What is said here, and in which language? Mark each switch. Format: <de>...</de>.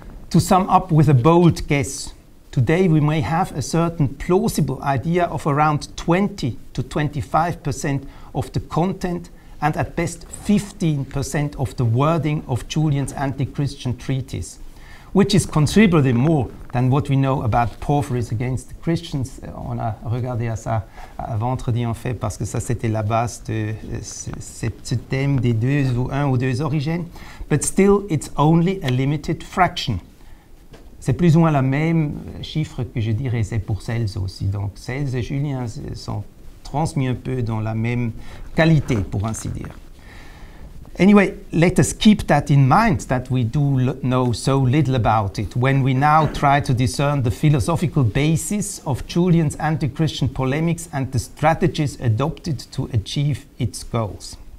<en>To sum up with a bold guess, today we may have a certain plausible idea of around 20 to 25% of the content and at best 15% of the wording of Julian's anti-Christian treatise, which is considerably more than what we know about Porphyry's Against the Christians.</en> <fr>On a regardé à ça à vendredi en fait, parce que ça c'était la base de ce thème des un ou deux origines.</fr> <en>But still, it's only a limited fraction.</en> <fr>C'est plus ou moins le même chiffre que je dirais c'est pour Cels aussi. Donc Cels et Julien sont transmis un peu dans la même qualité, pour ainsi dire.</fr> <en>Anyway, let us keep that in mind, that we do know so little about it, when we now try to discern the philosophical basis of Julian's anti-Christian polemics and the strategies adopted to achieve its goals.</en>